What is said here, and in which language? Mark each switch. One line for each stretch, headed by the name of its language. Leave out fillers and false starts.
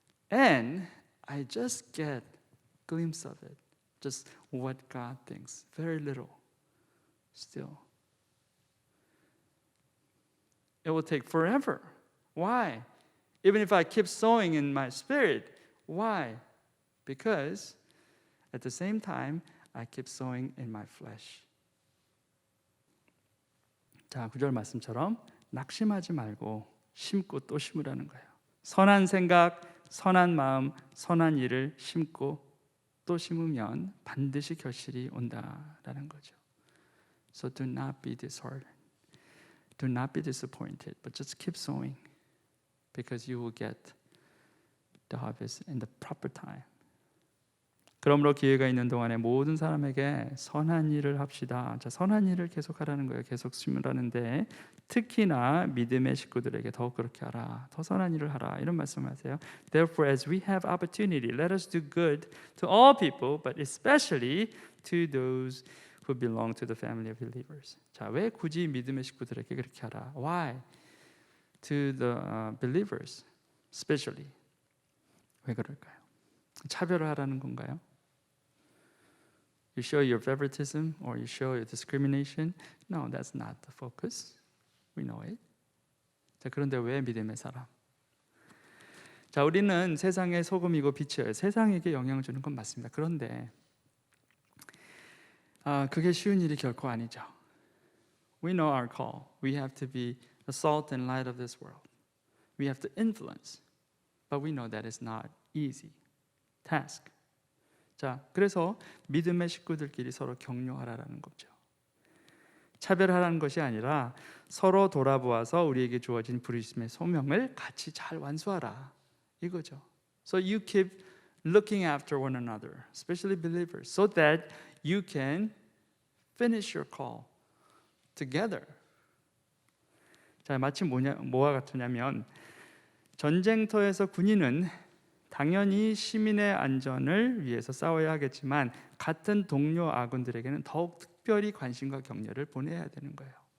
English: And I just get a glimpse of it, just what God thinks, very little still. It will take forever. Why? Even if I keep sowing in my spirit, why? Because at the same time, I keep sowing in my flesh.
Korean: 자, 9절 말씀처럼 낙심하지 말고 심고 또 심으라는 거예요. 선한 생각, 선한 마음, 선한 일을 심고 또 심으면 반드시 결실이 온다라는 거죠.
English: So do not be disheartened. Do not be disappointed, but just keep sowing because you will get the harvest in the proper time.
Korean: 그러므로 기회가 있는 동안에 모든 사람에게 선한 일을 합시다. 자, 선한 일을 계속하라는 거예요. 계속 심으라는데 특히나 믿음의 식구들에게 더욱 그렇게 하라. 더 선한 일을 하라. 이런 말씀하세요.
English: Therefore, as we have opportunity, let us do good to all people, but especially to those who belong to the family of believers.
Korean: 자, 왜 굳이 믿음의 식구들에게 그렇게 하라?
English: Why? To the believers, especially.
Korean: 왜 그럴까요? 차별을 하라는 건가요?
English: You show your favoritism or you show your discrimination? No, that's not the focus. We know it.
Korean: 자, 그런데 왜 믿음의 사람? 자, 우리는 세상의 소금이고 빛이에요. 세상에게 영향을 주는 건 맞습니다. 그런데 그게 쉬운 일이 결코 아니죠.
English: We know our call. We have to be the salt and light of this world. We have to influence. But we know that is not easy task.
Korean: 자, 그래서 믿음의 식구들끼리 서로 격려하라는 거죠. 차별하라는 것이 아니라 서로 돌아보아서 우리에게 주어진 부르심의 소명을 같이 잘 완수하라 이거죠.
English: So you keep looking after one another, especially believers, so that you can finish your call together.
Korean: 자, 마치 뭐와 같으냐면 전쟁터에서 군인은 당연히 시민의 안전을 위해서 싸워야 하겠지만 같은 동료 아군들에게는 더욱 특별히 관심과 격려를 보내야 되는 거예요.